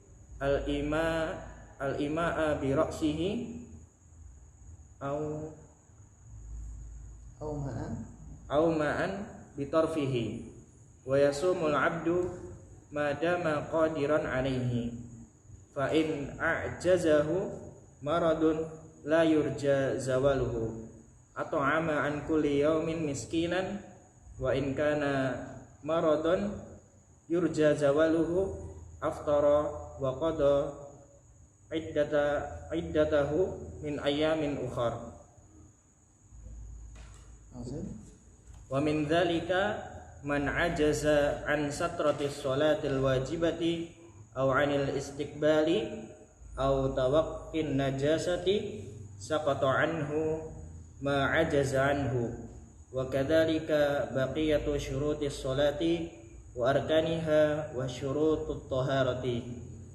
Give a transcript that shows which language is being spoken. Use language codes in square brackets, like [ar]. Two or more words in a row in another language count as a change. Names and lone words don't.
[ar] الإيماء برأسه أو معا بطرفه ويصوم العبد ما دام قادرا عليه فإن أعجزه مرض لا يرجى زواله أطعم عن كل يوم مسكينا وإن كان مرض يرجى زواله أفطر وقضى عدته من أيام أخر. ومن ذلك من عجز عن سترة الصلاة الواجبة أو عن الاستقبال أو توقي النجاسة سقط عنه ما عجز عنه وكذلك بقية شروط الصلاة وأركانها وشروط الطهارة.